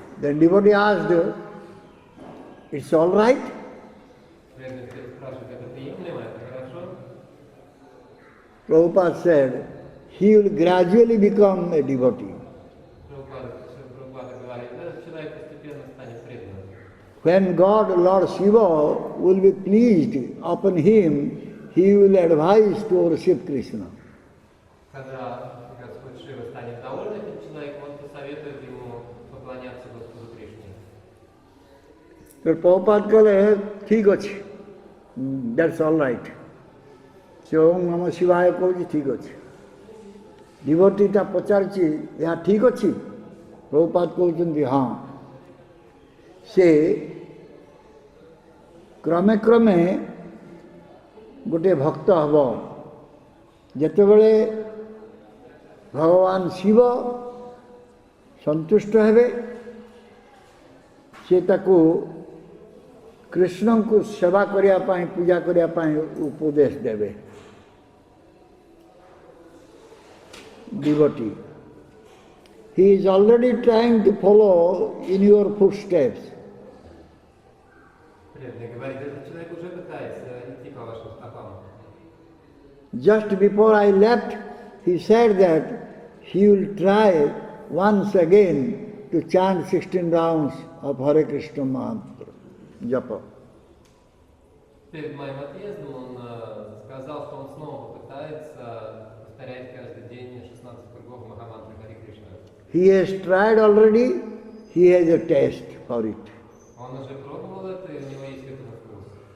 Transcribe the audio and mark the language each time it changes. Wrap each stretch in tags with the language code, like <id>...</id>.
<en>Then devotee asked, it's all right?</en> <ru>Преданный спрашивает, это приемлемо, это хорошо?</ru> <en>Prabhupada said, he will gradually become a devotee.</en> <ru>Прабхупада говорит, этот человек постепенно станет преданным.</ru> <en>When God, Lord Shiva, will be pleased upon him, he will advise to worship Krishna.</en> <ru>Когда Господь Шива станет доволен этим человеком, он посоветует ему поклоняться Господу Кришне.</ru> <en>So Prabhupada</en> <or>କହିଲେ, ଠିକ ଅଛି,</or> <en>that's all right.</en> <or>ସେ ଓಂ ନମ ଶିବାୟ କହୁଛି, ଠିକ ଅଛି। ଡିଭୋଟିଟା ପଚାରୁଛି, ଏହା ଠିକ ଅଛି? ପ୍ରଭୁପାଦ କହୁଛନ୍ତି, ହଁ। ସେ କ୍ରମେ କ୍ରମେ ଗୋଟିଏ ଭକ୍ତ ହେବ। ଯେତେବେଳେ ଭଗବାନ ଶିବ ସନ୍ତୁଷ୍ଟ ହେବେ, ସେ ତାକୁ କୃଷ୍ଣଙ୍କୁ ସେବା କରିବା ପାଇଁ, ପୂଜା କରିବା ପାଇଁ ଉପଦେଶ ଦେବେ।</or> <en>Devotee, he is already trying to follow in your footsteps.</en> <ru>Преданный говорит, этот человек уже пытается идти по вашим стопам.</ru> <en>Just before I left, he said that he will try once again to chant 16 rounds of Hare Krishna mantra, japa.</en> <ru>Перед моим отъездом он сказал, что он снова попытается повторять каждый день 16 кругов Махамантры Харе Кришна.</ru> <en>He has tried already, he has a taste for it.</en> <ru>Он уже пробовал это, и у него есть к этому вкус.</ru>